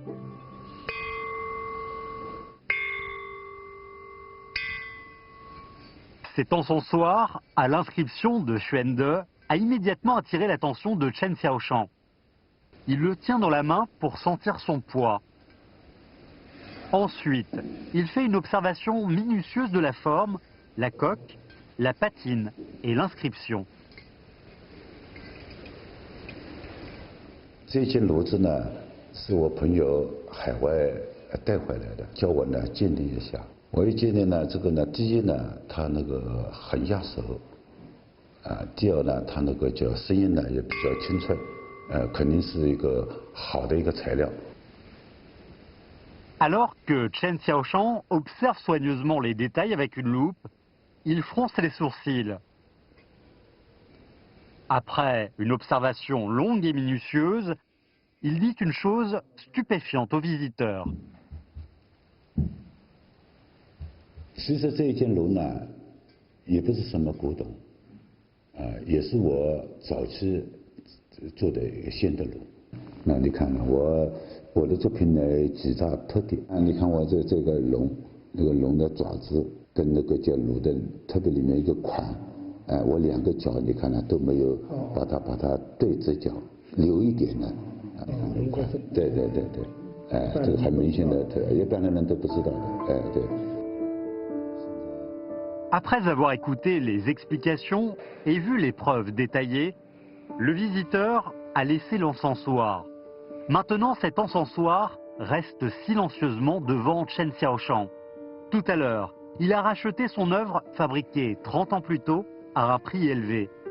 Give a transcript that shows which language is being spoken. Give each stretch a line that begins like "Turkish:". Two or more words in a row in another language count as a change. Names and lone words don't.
French: Cet encensoir, à l'inscription de Xuande, a immédiatement attiré l'attention de Chen Xiaoshan. Il le tient dans la main pour sentir son poids. Ensuite, il fait une observation minutieuse de la forme, la coque, la patine et l'inscription.
Chinese: 这件炉子呢，是我朋友海外带回来的，叫我呢鉴定一下。我一鉴定呢，这个呢，第一呢，它那个很压手，第二呢，它那个叫声音呢也比较清脆，肯定是一个好的一个材料。
French: Alors que Chen Xiaoshan observe soigneusement les détails avec une loupe, il fronce les sourcils. Après une observation longue et minutieuse, il dit une chose stupéfiante aux visiteurs.
Chinese: 其实这一件炉呢，也不是什么古董，也是我早期做的一个新的炉。那你看看我的作品呢几大特点啊，你看我这个龙，那个龙的爪子。跟那个叫炉的，特别里面一个款，我2个角你看呢都没有把它对直角留一点呢，对，这个很明显的，一般的人都不知道的，对。
French: Après avoir écouté les explications et vu les preuves détaillées, le visiteur a laissé l'encensoir. Maintenant, cet encensoir reste silencieusement devant Chen Xiaoshan. Tout à l'heure, il a racheté son œuvre fabriquée 30 ans plus tôt à un prix élevé.